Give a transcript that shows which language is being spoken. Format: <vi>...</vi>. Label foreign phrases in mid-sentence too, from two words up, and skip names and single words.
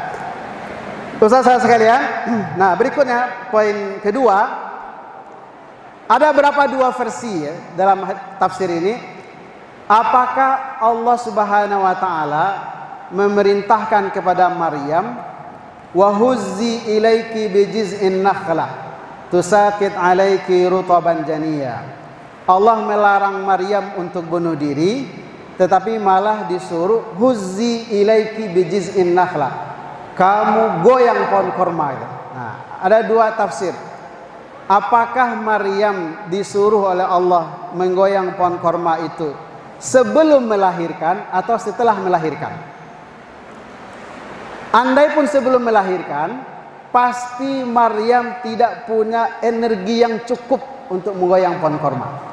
<id>Saudara sekalian, nah berikutnya poin kedua, ada berapa dua versi ya, dalam tafsir ini.</id> <ar>Apakah Allah سبحانه وتعالى</ar> <id>memerintahkan kepada Maryam,</id> <ar>وهزي إليك بجذع النخلة تساقط عليك رطبا جنيا.</ar> <id>Allah melarang Maryam untuk bunuh diri tetapi malah disuruh</id> <ar>هزي إليك بجذع النخلة,</ar> <id>kamu goyang pohon korma itu. Nah, ada dua tafsir. Apakah Maryam disuruh oleh Allah menggoyang pohon korma itu sebelum melahirkan atau setelah melahirkan? Andai pun sebelum melahirkan, pasti Maryam tidak punya energi yang cukup untuk menggoyang pohon korma.</id>